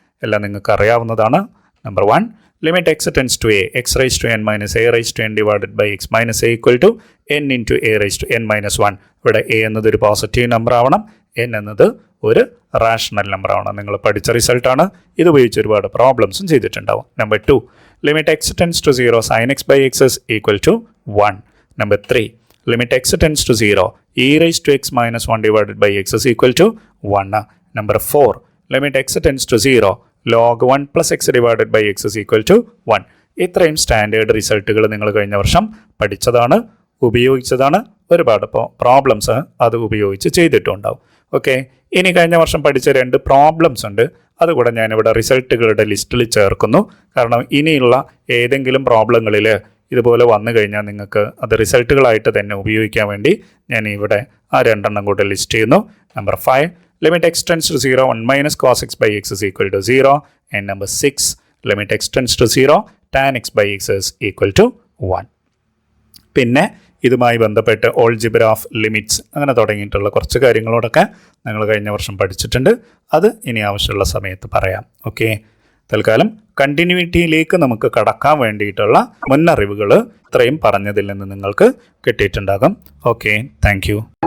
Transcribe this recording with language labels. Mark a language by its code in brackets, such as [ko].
[ml] എല്ലാം നിങ്ങൾക്ക് അറിയാവുന്നതാണ്. [en] Number 1, limit x tends to a x raise to n minus a raise to n divided by x minus a equal to n into a raise to n minus 1. [ml] ഇവിടെ A എന്നത് ഒരു positive number ആവണം, N എന്നത് ഒരു rational number ആവണം. നിങ്ങൾ പഠിച്ച റിസൾട്ടാണ്. ഇത് ഉപയോഗിച്ച് ഒരുപാട് പ്രോബ്ലംസും ചെയ്തിട്ടുണ്ടാവും. [en] Number 2, limit x tends to 0 sin x by x is equal to 1. Number 3, limit x tends to 0 e raised to x minus 1 divided by x is equal to 1. Number 4, limit x tends to 0 log 1 plus x divided by x is equal to 1. [ml] ഇത്രയും standard റിസൾട്ടുകൾ നിങ്ങൾ കഴിഞ്ഞ വർഷം പഠിച്ചതാണ്, ഉപയോഗിച്ചതാണ്. ഒരുപാട് problems അത് ഉപയോഗിച്ച് ചെയ്തിട്ടുണ്ടാവും. Okay, ഇനി കഴിഞ്ഞ വർഷം പഠിച്ച 2 പ്രോബ്ലംസ് ഉണ്ട്. അതുകൂടെ ഞാനിവിടെ റിസൾട്ടുകളുടെ ലിസ്റ്റിൽ ചേർക്കുന്നു. കാരണം ഇനിയുള്ള ഏതെങ്കിലും പ്രോബ്ലങ്ങളിൽ ഇതുപോലെ വന്നു കഴിഞ്ഞാൽ നിങ്ങൾക്ക് അത് റിസൾട്ടുകളായിട്ട് തന്നെ ഉപയോഗിക്കാൻ വേണ്ടി ഞാൻ ഇവിടെ ആ 2 കൂടെ ലിസ്റ്റ് ചെയ്യുന്നു. Number 5, [en] limit x tends to 0, 1 minus cos x by x is equal to 0. And number 6, limit x tends to 0, tan x by x is equal to 1. [ml] പിന്നെ ഇതുമായി ബന്ധപ്പെട്ട് ഓൾജിബ്ര ഓഫ് ലിമിറ്റ്സ് അങ്ങനെ തുടങ്ങിയിട്ടുള്ള കുറച്ച് കാര്യങ്ങളോടൊക്കെ ഞങ്ങൾ കഴിഞ്ഞ വർഷം പഠിച്ചിട്ടുണ്ട്. അത് ഇനി ആവശ്യമുള്ള സമയത്ത് പറയാം. ഓക്കെ, തൽക്കാലം കണ്ടിന്യൂയിറ്റിയിലേക്ക് നമുക്ക് കടക്കാൻ വേണ്ടിയിട്ടുള്ള മുന്നറിവുകൾ ഇത്രയും പറഞ്ഞതിൽ നിന്ന് നിങ്ങൾക്ക് കിട്ടിയിട്ടുണ്ടാകും. Okay, [en] Thank you.